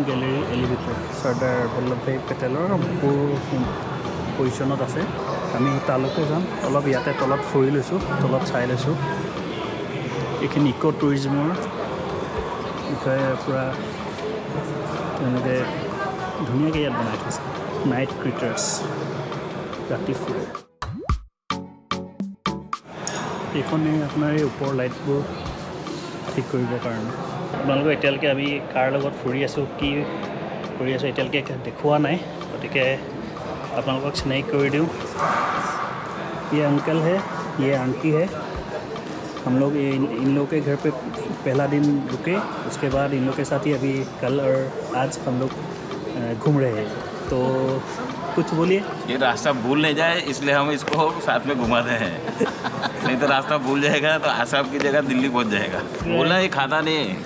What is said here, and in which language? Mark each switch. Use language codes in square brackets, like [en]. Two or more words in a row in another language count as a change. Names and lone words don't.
[en] gallery elevator [as] চৰ্দাৰ বল্লভভাই পেটেলৰ পজিশ্যনত আছে আমি তালৈকে যাম অলপ ইয়াতে তলত ফুৰি লৈছোঁ তলত চাই লৈছোঁ এইখিনি [en] eco tourism [as] বিষয়ে পূৰা তেওঁলোকে ধুনীয়াকৈ ইয়াত বনাই থৈছে [en] night creatures [as] ৰাতি ফুৰে এইখনে আপোনাৰ এই ওপৰৰ লাইটবোৰ ঠিক কৰিবৰ কাৰণে আপোনালোকক এতিয়ালৈকে আমি কাৰ লগত ফুৰি আছোঁ কি কৰি আছোঁ এতিয়ালৈকে দেখুওৱা নাই গতিকে আপোনালোকক চিনাকি কৰি দিওঁ [hi] ये अंकल है ये आंटी है हम लोग इन लोगों के घर पे पहला दिन रुके उसके बाद इन लोग के साथ ही अभी कल और आज हम लोग घूम रहे हैं तो कुछ बोलिए ये रास्ता भूल नहीं जाए इसलिए हम इसको साथ में घुमाते हैं नहीं तो रास्ता भूल जाएगा तो आसाम की जगह दिल्ली पहुंच जाएगा बोला ये खाता नहीं है